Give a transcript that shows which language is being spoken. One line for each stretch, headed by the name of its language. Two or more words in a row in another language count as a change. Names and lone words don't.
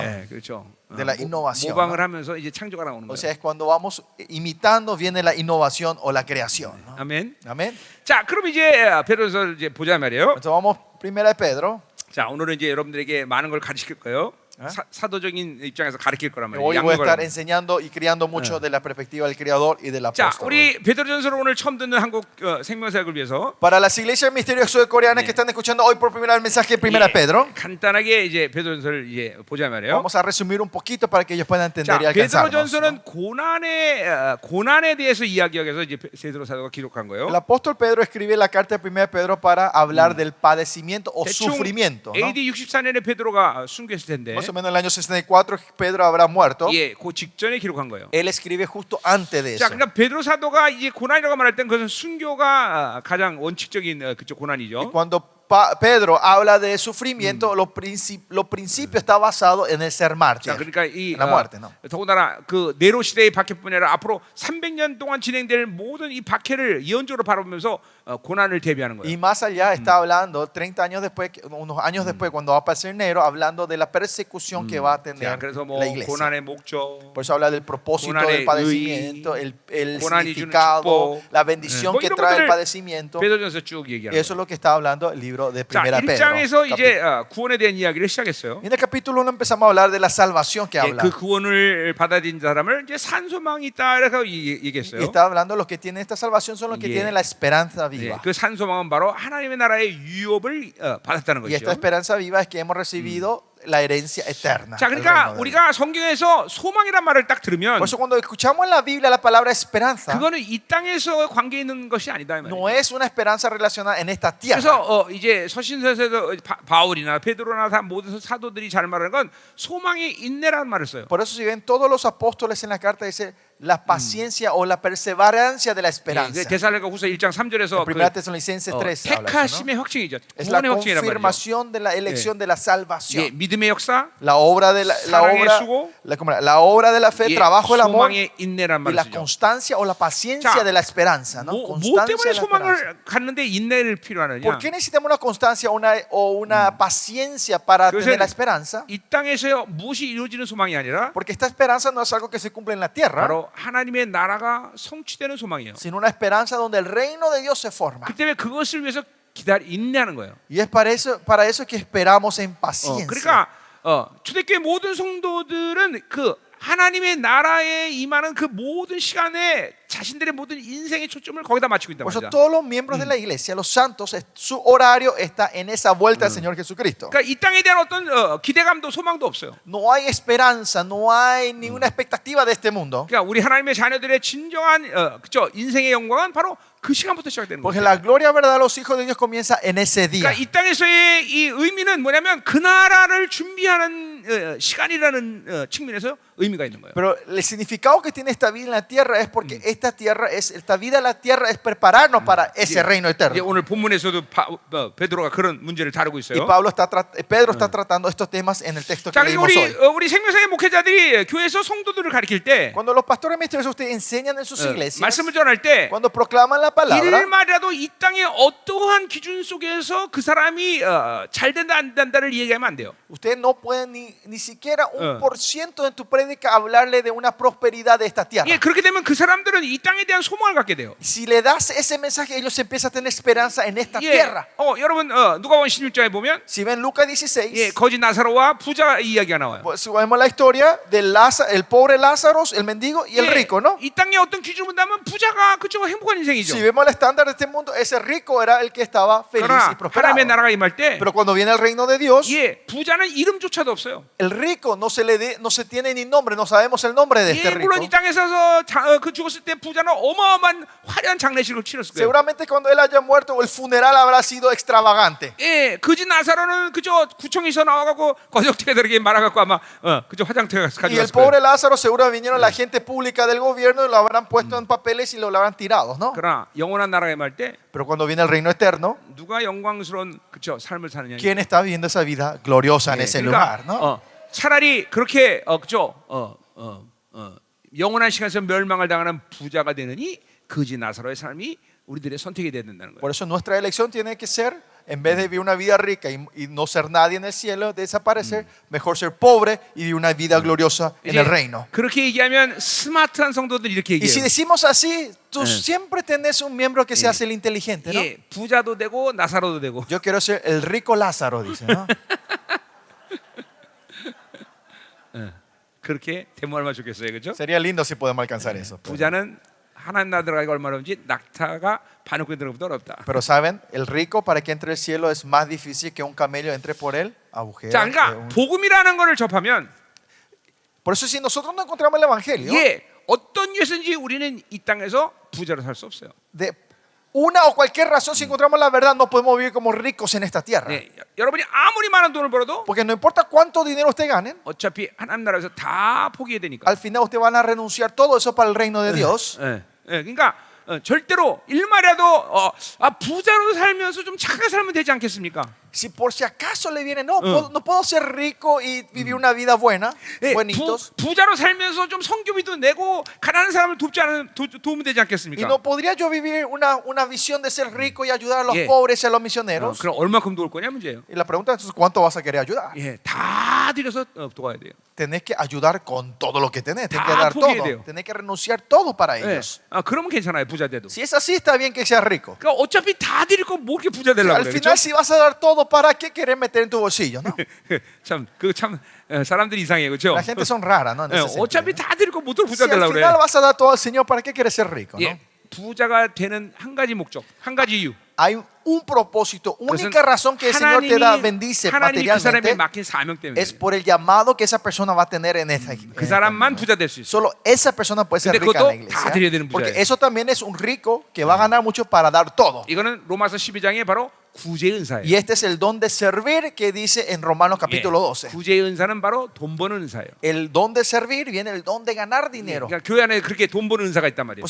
Korean: 예, 그렇죠.
Spanish: de la innovación.
Korean: 모방을
Spanish: ¿no?
Korean: 하면서 이제 창조가 나오는
Spanish: O
Korean: 거예요.
Spanish: sea, es cuando vamos imitando viene la innovación o la creación. ¿no?
Korean: 아멘.
Spanish: Amén.
Korean: 자, 그럼 이제 베드로서 이제 보자 말이에요.
Spanish: Entonces vamos primera de Pedro.
Korean: 자, 오늘은 이제 여러분들에게 많은 걸 가르칠 거예요. 사도적인 입장에서 가르칠 거란 말이에요.
Spanish: Hoy voy a estar
Korean: 양육을.
Spanish: enseñando y criando mucho de la perspectiva del Creador y del
Korean: 자,
Spanish: apóstol.
Korean: 우리 베드로전서를 오늘 처음 듣는 한국 생명사역을 위해서
Spanish: Para las iglesias misterioso coreanas que están escuchando hoy por primera vez el mensaje de primera de Pedro,
Korean: 간단하게 이제 베드로전서를 이제 보자 말이에요.
Spanish: vamos a resumir un poquito para que ellos puedan entender y
Korean: 자,
Spanish: alcanzarnos.
Korean: 베드로전서는
Spanish: ¿no?
Korean: 고난에 대해서 이야기하기 위해서 이제 베드로 사도가 기록한 거예요.
Spanish: El apóstol Pedro escribe la carta de primera de Pedro para hablar del padecimiento o
Korean: 대충
Spanish: sufrimiento. ¿no?
Korean: AD 64년에 베드로가 순교했을 텐데,
Spanish: Más o menos en el año 64 Pedro habrá muerto.
Korean: 예, 그 직전에 기록한 거예요.
Spanish: Él escribe justo antes de
Korean: 자,
Spanish: eso.
Korean: 그러니까 베드로 사도가 이제 고난이라고 말할 땐 그것은 순교가 가장 원칙적인 그쪽 고난이죠.
Spanish: Cuando Pedro habla de sufrimiento, lo principio está basado en el ser
Korean: 자,
Spanish: mártir,
Korean: 그러니까 이
Spanish: en la muerte. ¿no?
Korean: 더군다나 그 네로 시대의 박해뿐 아니라 앞으로 300년 동안 진행될 모든 이 박해를 예언적으로 바라보면서 고난을 대비하는
Spanish: Y
Korean: 거예요.
Spanish: más allá está hablando 30 años después, unos años después, cuando va a aparecer Nero, hablando de la persecución que va a
Korean: 자,
Spanish: tener
Korean: 그래서 뭐
Spanish: la iglesia.
Korean: 고난의 목적,
Spanish: Por eso habla del propósito
Korean: 고난의
Spanish: del padecimiento, el
Korean: 고난이 주는
Spanish: significado,
Korean: 축복,
Spanish: la bendición
Korean: 뭐
Spanish: que
Korean: 이런
Spanish: trae el
Korean: 것들을
Spanish: padecimiento.
Korean: 베드로전서 쭉 얘기하는
Spanish: Eso es
Korean: 거예요.
Spanish: lo que está hablando el libro de
Korean: 자,
Spanish: Primera Pedro.
Korean: 1장에서 이제 구원에 대한 이야기를 시작했어요.
Spanish: En el capítulo 1 empezamos a hablar de la salvación que
Korean: 예,
Spanish: habla.
Korean: 그 구원을 받아들인 사람을 이제 산소망이 있다 이렇게
Spanish: Y
Korean: 얘기했어요.
Spanish: está hablando los que tienen esta salvación son los que
Korean: 예.
Spanish: tienen la esperanza
Korean: 예,
Spanish: viva.
Korean: 그 산소망은 바로 하나님의 나라의 유업을 받았다는
Spanish: Y esta
Korean: 것이죠.
Spanish: esperanza viva es que hemos recibido la herencia eterna.
Korean: 자,
Spanish: el
Korean: 그러니까
Spanish: reino de Dios.
Korean: 우리가 성경에서 소망이란 말을 딱 들으면
Spanish: Por eso cuando escuchamos en la Biblia la palabra esperanza,
Korean: 그거는 이 땅에서 관계 있는 것이 아니다 이 말이에요.
Spanish: no es una esperanza relacionada en esta tierra.
Korean: 그래서 이제 서신서에서 바울이나 베드로나 다 모든 사도들이 잘 말하는 건 소망의 인내라는 말을 써요.
Spanish: Por eso si ven todos los apóstoles en la carta dice la paciencia o la perseverancia de la esperanza.
Korean: 데살로니가후서 1장 3절에서
Spanish: Primera Tesalonicenses 3 habla de eso, ¿no?
Korean: 택하심의 확증이죠.
Spanish: Es la
Korean: 구원의 확증이란 말이죠.
Spanish: confirmación de la elección de la
Korean: 예,
Spanish: salvación.
Korean: 믿음의 역사,
Spanish: La obra de la
Korean: 사랑의
Spanish: obra,
Korean: 수고,
Spanish: la obra de la fe,
Korean: 예,
Spanish: trabajo del amor
Korean: 소망의 인내란
Spanish: y la
Korean: 말이죠.
Spanish: constancia o la paciencia
Korean: 자,
Spanish: de la esperanza, ¿no?
Korean: 뭐
Spanish: Constancia
Korean: 때문에
Spanish: de la esperanza.
Korean: 소망을 갖는데 인내를 필요하느냐?
Spanish: ¿Por qué necesitamos una constancia o una paciencia para
Korean: 그것은
Spanish: tener la esperanza?
Korean: 이 땅에서 무엇이 이루어지는 소망이 아니라
Spanish: Porque esta esperanza no es algo que se cumple en la tierra,
Korean: 바로 하나님의 나라가 성취되는 소망이에요.
Spanish: sino una esperanza donde el reino de Dios se forma.
Korean: 그 때문에 그것을 위해서 인내하는 거예요.
Spanish: Y es para eso que esperamos en paciencia.
Korean: 그러니까 초대교회 모든 성도들은 그 하나님의 나라에 임하는 그 모든 시간에 자신들의 모든 인생의 초점을 거기다 맞추고 있단
Spanish: Por eso
Korean: 말이야.
Spanish: todos los miembros de la iglesia, los santos, su horario está en esa vuelta al Señor Jesucristo.
Korean: 그러니까 이 땅에 대한 어떤 기대감도 소망도 없어요.
Spanish: No hay esperanza, no hay ninguna expectativa de este mundo.
Korean: 그러니까 우리 하나님의 자녀들의 진정한 그죠 인생의 영광은 바로 그 시간부터 시작되는
Spanish: Porque
Korean: 거예요.
Spanish: la gloria verdad de los hijos de Dios comienza en ese día.
Korean: 그러니까 이 땅에서의 이 의미는 뭐냐면 그 나라를 준비하는 시간이라는 측면에서 의미가 있는 거예요.
Spanish: Pero el significado que tiene esta vida en la tierra es porque esta vida en la tierra es prepararnos para ese reino
Korean: 이제
Spanish: eterno.
Korean: 오늘 본문에서도 베드로가 그런 문제를 다루고
Spanish: Y
Korean: 있어요.
Spanish: Pedro está tratando estos temas en el texto que
Korean: 자, 그러니까
Spanish: leímos hoy.
Korean: 우리 생명사의 목회자들이 교회에서 성도들을 가르칠 때
Spanish: Cuando los pastores misteriosos ustedes enseñan en sus iglesias,
Korean: 말씀을 전할 때
Spanish: cuando proclaman la palabra,
Korean: 일말이라도 이 땅에 어떠한 기준 속에서 그 사람이 잘 된다 안 된다를 얘기하면 안 돼요.
Spanish: ustedes no pueden ni siquiera 1% de tu prédica hablarle de una prosperidad de esta tierra.
Korean: 예, 그렇게 되면 그 사람들은 이 땅에 대한 소망을 갖게 돼요.
Spanish: Si le das ese mensaje, ellos empiezan a tener esperanza en esta
Korean: 예,
Spanish: tierra.
Korean: 여러분 누가복음 16장에 보면
Spanish: Si ven Lucas 16,
Korean: 예, 거지 나사로와 부자 이야기가 나와요.
Spanish: pues vemos la historia del el pobre Lázaro, el mendigo y el
Korean: 예,
Spanish: rico, ¿no?
Korean: 이 땅에 어떤 기준을 본다면 부자가 그쪽 행복한 인생이죠.
Spanish: Si vemos el estándar de este mundo, ese rico era el que estaba feliz y
Korean: 그러나
Spanish: prosperado.
Korean: 하나님의 나라가 임할 때
Spanish: Pero cuando viene el reino de Dios,
Korean: 예, 부자는 이름조차도 없어요.
Spanish: El rico no se tiene ni nombre, no sabemos el nombre de este
Korean: 예,
Spanish: rico.
Korean: 물론 이 땅에서 그 죽었을 때 부자는 어마어마한 화려한 장례식을 치렀을 거예요.
Spanish: Seguramente cuando él haya muerto el funeral habrá sido extravagante.
Korean: 예, 그지 나사로는 그저 구청에서 나와가고 거적대들에게 말아갖고 아마 그저 화장터에 가서
Spanish: Y el
Korean: 가져갔을 거예요.
Spanish: pobre Lázaro seguro vinieron la gente pública del gobierno y lo habrán puesto en papeles y lo habrán tirado, ¿no?
Korean: 그러나 영원한 나라에 말 때
Spanish: Pero cuando viene el reino eterno,
Korean: 누가 영광스러운 그쵸 삶을 사느냐.
Spanish: ¿quién está viviendo esa vida gloriosa en
Korean: 예,
Spanish: ese lugar, ¿no?
Korean: 차라리 그렇게 그죠? 영원한 시간에서 멸망을 당하는 부자가 되느니 거지 나사로의 삶이 우리들의 선택이 돼야 된다는 거예요.
Spanish: Por eso nuestra elección tiene que ser, en vez de vivir una vida rica y no ser nadie en el cielo, desaparecer, mejor ser pobre y vivir una vida gloriosa en
Korean: 이제
Spanish: el reino.
Korean: 그렇게 얘기하면 스마트한 성도들이 이렇게
Spanish: Y si
Korean: 얘기해요.
Spanish: decimos así, tú siempre tenés un miembro que se hace el inteligente, ¿no?
Korean: 예, 부자도 되고 나사로도 되고.
Spanish: Yo quiero ser el rico Lázaro, dice, ¿no?
Korean: 그렇게 되면 얼마나 좋겠어요, 그렇죠?
Spanish: Sería lindo si podemos alcanzar eso.
Korean: 부자는 하나님 나라 들어가기가 얼마나 어렵지 낙타가 바늘구에 들어가기보다 어렵다.
Spanish: Pero saben, el rico para que entre al cielo es más difícil que un camello entre por el agujero.
Korean: 자, 그러니까 복음이라는 거를 접하면
Spanish: Por eso si nosotros no encontramos el evangelio,
Korean: 예, 어떤 이유에서인지 우리는 이 땅에서 부자로 살 수 없어요.
Spanish: de una o cualquier razón, si encontramos la verdad, no podemos vivir como ricos en esta tierra.
Korean: 예, 여러분이 아무리 많은 돈을 벌어도
Spanish: Porque no importa cuánto dinero usted gane,
Korean: 어차피 하나님 나라에서 다 포기해야 되니까.
Spanish: al final usted van a renunciar todo eso para el reino de Dios.
Korean: 예, 예, 그러니까 절대로 일말이라도 부자로 살면서 좀 착하게 살면 되지 않겠습니까?
Spanish: Si por si acaso le viene, no, no puedo ser rico y vivir una vida buena,
Korean: 예,
Spanish: buenitos.
Korean: 부자로 살면서 좀 성교비도 내고 가난한 사람을 도우면 되지
Spanish: Y
Korean: 않겠습니까?
Spanish: no podría yo vivir una visión de ser rico y ayudar a los Yeah. pobres y a los misioneros.
Korean: 그럼 얼마큼 도울 거냐 문제예요.
Spanish: Y la pregunta es, ¿cuánto vas a querer ayudar?
Korean: 예, 다 들여서 도와야 돼요.
Spanish: Tenés que ayudar con todo lo que tenés, tenés
Korean: 다
Spanish: que dar
Korean: 포기해야
Spanish: todo,
Korean: 돼요.
Spanish: tenés que renunciar todo para
Korean: 예,
Spanish: ellos.
Korean: 그러면 괜찮아요 부자 돼도.
Spanish: Si es así, está bien que seas rico.
Korean: 그러니까 어차피 다 드릴 거 뭐 이렇게 부자 되려고
Spanish: Al
Korean: 그래,
Spanish: final,
Korean: 그렇죠?
Spanish: si vas a dar todo, ¿para qué querer meter en tu bolsillo? ¿No?
Korean: 참 사람들이 이상해, 그렇죠?
Spanish: La gente son raras, ¿no? En ese sentido.
Korean: 어차피 다 드릴 거 못
Spanish: Si
Korean: 부자
Spanish: al
Korean: 되려고
Spanish: final
Korean: 그래.
Spanish: vas a dar todo al Señor, ¿para qué quieres ser rico? ¿no?
Korean: 예, 부자가 되는 한 가지 목적, 한 가지 이유.
Spanish: Hay un propósito,
Korean: 그것은
Spanish: única razón que el Señor te da, bendice
Korean: 하나님이 그 사람에
Spanish: materialmente,
Korean: 맡긴 사명 때문에.
Spanish: es por el llamado que esa persona va a tener en esta
Korean: 그 사람만 부자 될 수 있어.
Spanish: Solo esa persona puede ser
Korean: 근데
Spanish: rica en la
Korean: 그것도 다 드려야 되는
Spanish: iglesia. Porque
Korean: 부자예요.
Spanish: eso también es un rico que va a ganar mucho para dar todo.
Korean: 이거는 로마서 12장에 바로 구제의 은사예요.
Spanish: Y este es el don de servir que dice en Romanos capítulo 12.
Korean: 구제의 은사는 바로 돈 버는 은사예요.
Spanish: El don de servir viene el don de ganar dinero.
Korean: 그러니까 교회 안에 그렇게 돈 버는 은사가 있단 말이에요.